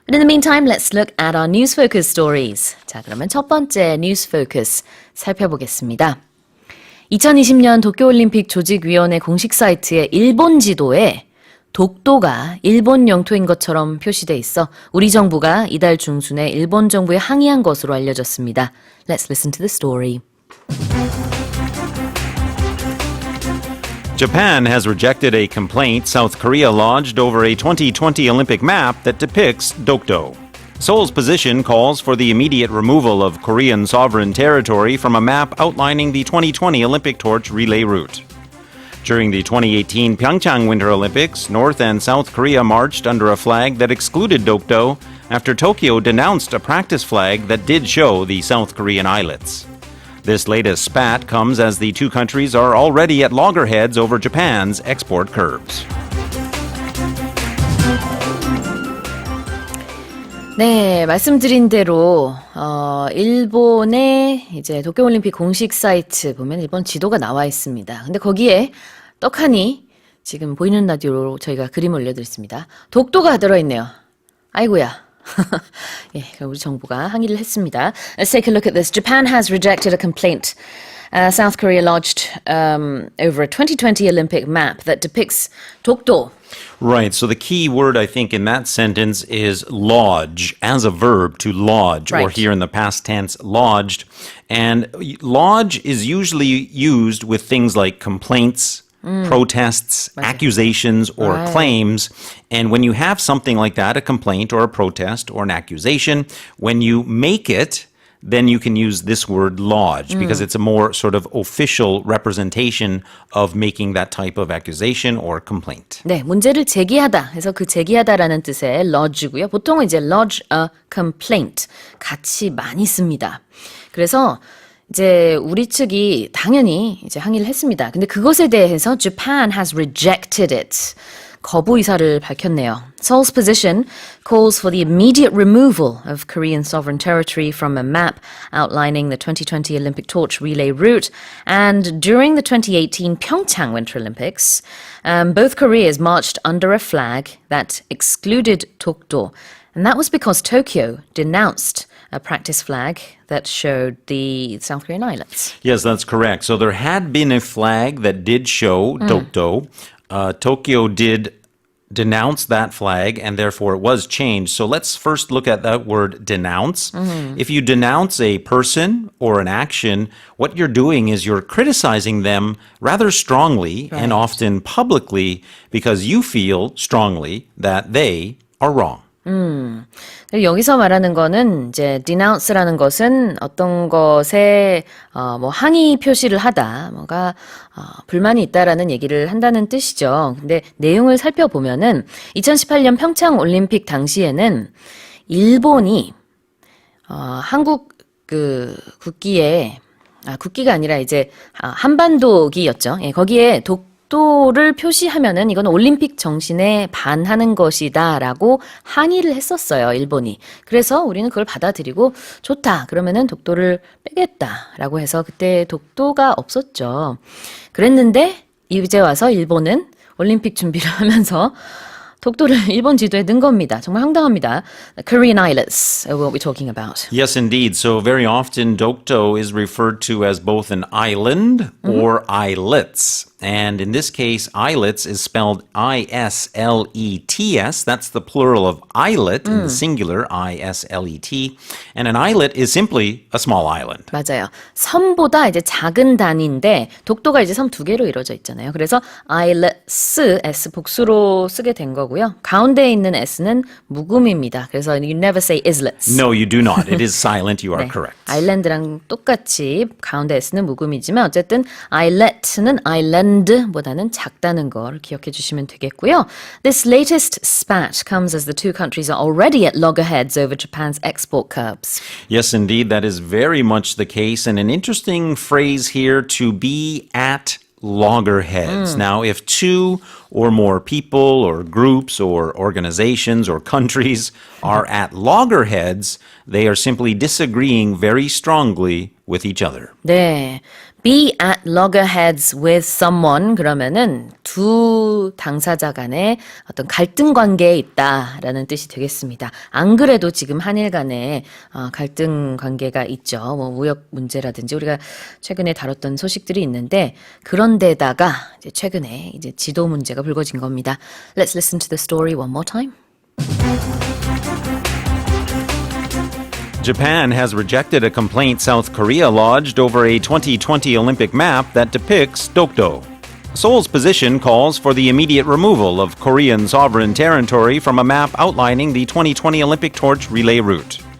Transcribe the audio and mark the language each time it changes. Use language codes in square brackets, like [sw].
[en] But in the meantime, let's look at our news focus stories. [ko] 자, 그러면 첫 번째 뉴스 포커스 살펴보겠습니다. 2020년 도쿄올림픽 조직위원회 공식 사이트의 일본 지도에 독도가 일본 영토인 것처럼 표시돼 있어 우리 정부가 이달 중순에 일본 정부에 항의한 것으로 알려졌습니다. [en] Let's listen to the story. Japan has rejected a complaint South Korea lodged over a 2020 Olympic map that depicts Dokdo. Seoul's position calls for the immediate removal of Korean sovereign territory from a map outlining the 2020 Olympic torch relay route. During the 2018 Pyeongchang Winter Olympics, North and South Korea marched under a flag that excluded Dokdo after Tokyo denounced a practice flag that did show the South Korean islets. This latest spat comes as the two countries are already at loggerheads over Japan's export curbs. [ko] 네, 말씀드린 대로 일본의 이제 도쿄올림픽 공식 사이트 보면 일본 지도가 나와 있습니다. 근데 거기에 떡하니 지금 보이는 라디오로 저희가 그림을 올려드렸습니다. 독도가 들어있네요. 아이고야. 예, 우리 정부가 항의를 했습니다. [en] Let's take a look at this. Japan has rejected a complaint South Korea lodged over a 2020 Olympic map that depicts 독도. Right, so the key word I think in that sentence is lodge, as a verb to lodge, or Right. here in the past tense, lodged. And lodge is usually used with things like complaints, protests, accusations, or Right. claims. And when you have something like that, a complaint or a protest or an accusation, when you make it, then you can use this word lodge because it's a more sort of official representation of making that type of accusation or complaint. [ko] 네, 문제를 제기하다 해서 그 제기하다라는 뜻의 lodge고요. 보통은 이제 [en] lodge a complaint [ko] 같이 많이 씁니다. 그래서 이제 우리 측이 당연히 이제 항의를 했습니다. 근데 그것에 대해서 [en] Japan has rejected it. [ko] 거부 의사를 밝혔네요. [en] Seoul's position calls for the immediate removal of Korean sovereign territory from a map outlining the 2020 Olympic torch relay route. And during the 2018 Pyeongchang Winter Olympics, both Koreas marched under a flag that excluded Dokdo. And that was because Tokyo denounced a practice flag that showed the South Korean islets. Yes, that's correct. So there had been a flag that did show Dokdo. Tokyo did denounce that flag, and therefore it was changed. So let's first look at that word denounce. If you denounce a person or an action, what you're doing is you're criticizing them rather strongly and often publicly because you feel strongly that they are wrong. [ko] 여기서 말하는 거는 이제 denounce라는 것은 어떤 것에 뭐 항의 표시를 하다, 뭐가 불만이 있다라는 얘기를 한다는 뜻이죠. 근데 내용을 살펴보면은 2018년 평창 올림픽 당시에는 일본이 한국 그 국기에 국기가 아니라 이제 한반도기였죠. 예, 거기에 독도를 표시하면은 이건 올림픽 정신에 반하는 것이다라고 항의를 했었어요, 일본이. 그래서 우리는 그걸 받아들이고 좋다. 그러면은 독도를 빼겠다라고 해서 그때 독도가 없었죠. 그랬는데 이제 와서 일본은 올림픽 준비를 하면서 독도를 일본 지도에 넣은 겁니다. 정말 황당합니다. [en] Korean islets are what we're talking about. Yes, indeed. So very often Dokdo is referred to as both an island or islets. And in this case, islets is spelled I-S-L-E-T-S. That's the plural of islet in the singular, I-S-L-E-T. And an islet is simply a small island. [ko] 맞아요. 섬보다 이제 작은 단위인데 독도가 이제 섬 두 개로 이루어져 있잖아요. 그래서 islets, S 복수로 쓰게 된 거고요. 가운데에 있는 S는 묵음입니다. 그래서 [en] you never say islets. No, you do not. It is silent. You are [ko] 네, [en] correct. [ko] 아일랜드랑 똑같이 가운데 S는 묵음이지만 어쨌든 islet는 island보다는 작다는 걸 기억해 주시면 되겠고요. [en] This latest spat comes as the two countries are already at loggerheads over Japan's export curbs. Yes, indeed. That is very much the case. And an interesting phrase here, to be at loggerheads. Now, if two or more people or groups or organizations or countries are at loggerheads, they are simply disagreeing very strongly with each other. [ko] 네. [en] be at loggerheads with someone [ko] 그러면은 두 당사자 간에 어떤 갈등 관계에 있다라는 뜻이 되겠습니다. 안 그래도 지금 한일 간에 갈등 관계가 있죠. 뭐 무역 문제라든지 우리가 최근에 다뤘던 소식들이 있는데 그런데다가 이제 최근에 이제 지도 문제가 불거진 겁니다. [en] Let's listen to the story one more time. Japan has rejected a complaint South Korea lodged over a 2020 Olympic map that depicts Dokdo. Seoul's position calls for the immediate removal of Korean sovereign territory from a map outlining the 2020 Olympic torch relay route.